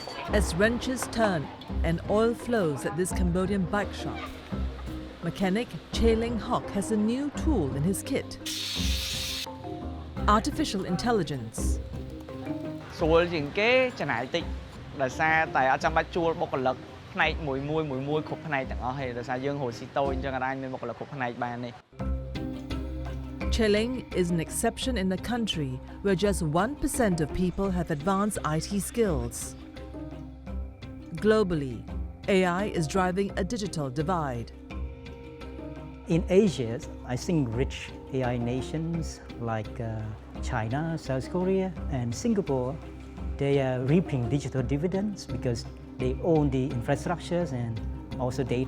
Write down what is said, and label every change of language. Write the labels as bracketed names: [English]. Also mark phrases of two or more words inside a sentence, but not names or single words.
[English] As wrenches turn and oil flows at this Cambodian bike shop, mechanic Che Leng Hoc has a new tool in his kit: artificial intelligence. [Khmer] ស្រួលជាងគេចំណាយតិចដោយសារតែអត់ចាំបាច់ជួលបុគ្គលិកផ្នែកមួយគ្រប់ផ្នែកទាំងអស់ទេដោយសារយើងរស់ស៊ីតូចអញ្ចឹងអាចមានបុគ្គលិកគ្រប់ផ្នែកបានទេ [English] Che Leng is an exception in a country where just 1% of people have advanced IT skills. Globally, AI is driving a digital divide. In Asia, I think rich AI nations like China, South Korea, and Singapore, they are reaping digital dividends because they own the infrastructures and also data.